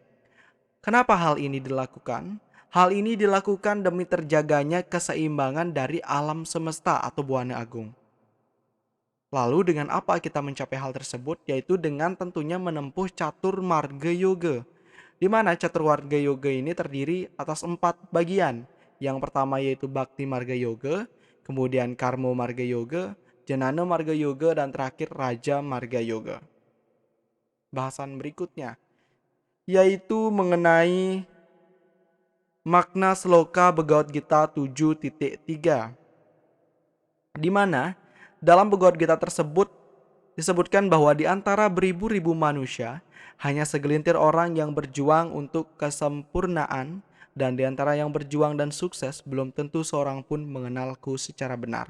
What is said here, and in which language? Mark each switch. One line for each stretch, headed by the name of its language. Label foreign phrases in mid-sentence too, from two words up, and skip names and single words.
Indonesian: Kenapa hal ini dilakukan? Hal ini dilakukan demi terjaganya keseimbangan dari alam semesta atau buana agung. Lalu dengan apa kita mencapai hal tersebut? Yaitu dengan tentunya menempuh catur marga yoga, di mana catur marga yoga ini terdiri atas 4 bagian. Yang pertama yaitu Bhakti Marga Yoga, kemudian Karma Marga Yoga, Jnana Marga Yoga, dan terakhir Raja Marga Yoga. Bahasan berikutnya yaitu mengenai makna sloka Bhagavad Gita 7.3, di mana dalam Bhagavad Gita tersebut disebutkan bahwa di antara beribu-ribu manusia hanya segelintir orang yang berjuang untuk kesempurnaan, dan di antara yang berjuang dan sukses belum tentu seorang pun mengenalku secara benar.